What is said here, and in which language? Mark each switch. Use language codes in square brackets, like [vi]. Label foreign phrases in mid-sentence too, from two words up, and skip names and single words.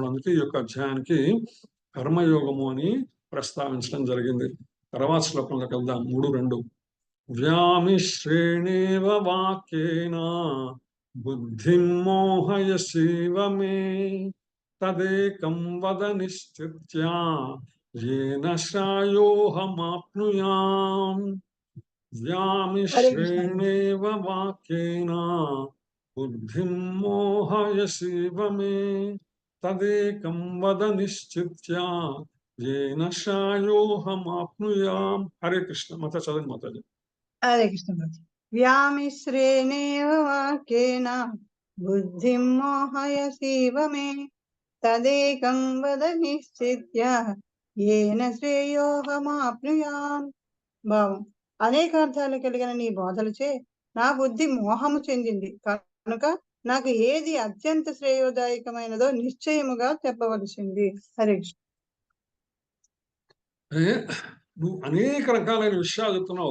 [te] అందుకే ఈ యొక్క అధ్యాయానికి కర్మయోగము అని ప్రస్తావించడం జరిగింది. తర్వాత శ్లోకంలోకి వెళ్దాం. [sa] 3:2 వ్యామిశ్రేణేవ వాక్యేన బుద్ధిం మోహయసీవ మే తదేకం వద నిశ్చిత్య येन श्रायोऽहमाप्नुयाम् व्यामिश्रेणेव वाक्येन बुद्धिं मोहयसीव मे तदेकं वद निश्चित्य येन श्रायोऽहमाप्नुयाम्. हरे कृष्ण. [hi] माता चलन माताजी. [sa] हरे कृष्ण माता. व्यामिश्रेणेव वाक्येन बुद्धिं मोहयसीव मे तदेकं वद निश्चित्य येन శ్రేయోహమాప్నుయాం. [te] భావం అనేక అర్థాలు కలిగిన నీ బోధలచే నా బుద్ధి మోహము చెందింది కనుక నాకు ఏది అత్యంత శ్రేయోదాయకమైనదో నిశ్చయముగా చెప్పవలసింది. [sa] హరే కృష్ణ. [te] నువ్వు అనేక రకాలైన విషయాలు చెప్తున్నావు.